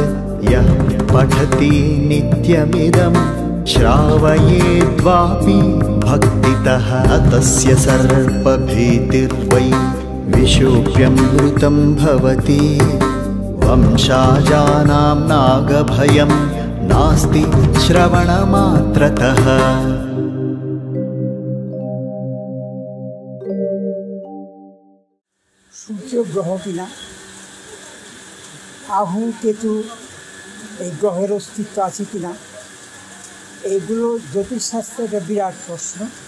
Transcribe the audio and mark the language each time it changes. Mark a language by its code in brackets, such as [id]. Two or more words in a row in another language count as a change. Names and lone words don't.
[sa] यः पठति नित्यमिदं श्रावयेद्वापि भक्तितः तस्य सर्पभीतिर्वै विशोप्यमृतं भवति। वंशाजानां नागभयं नास्ति श्रवणमात्रतः। [bn] সূর্য গ্রহ কিনা, রাহু কেতু এই গ্রহের অস্তিত্ব আছে কিনা, এইগুলো জ্যোতিষশাস্ত্রে একটা বিরাট প্রশ্ন।